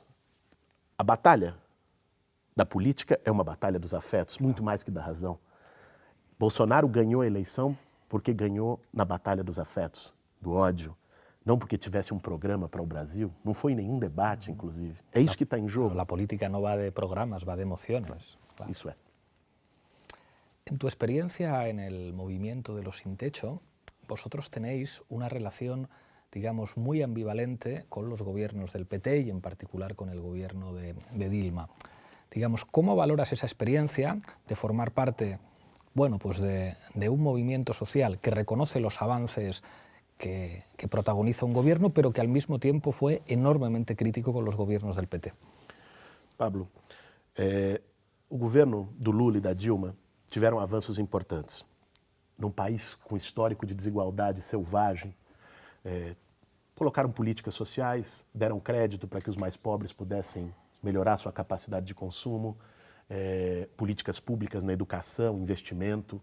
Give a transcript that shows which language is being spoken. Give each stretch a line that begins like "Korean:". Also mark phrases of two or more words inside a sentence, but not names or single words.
Portuguese: A batalha da política é uma batalha dos afetos, muito mais que da razão. Bolsonaro ganhou a eleição porque ganhou na batalha dos afetos, do ódio, não porque tivesse um programa para o Brasil, não foi nenhum debate, inclusive. É isso que está em jogo.
Spanish: A política no va de programas, va de emociones.
Portuguese: Claro. Isso é.
Spanish: En tu experiencia en el movimiento de los sin techo, vosotros tenéis una relación, digamos, muy ambivalente con los gobiernos del PT y en particular con el gobierno de Dilma. Digamos, ¿cómo valoras esa experiencia de formar parte, bueno, pues de un movimiento social que reconoce los avances que protagoniza un gobierno, pero que al mismo tiempo fue enormemente crítico con los gobiernos del PT?
Portuguese: Pablo, o governo do Lula e da Dilma tiveram avanços importantes. Num país com histórico de desigualdade selvagem, colocaram políticas sociais, deram crédito para que os mais pobres pudessem melhorar sua capacidade de consumo, políticas públicas na educação, investimento.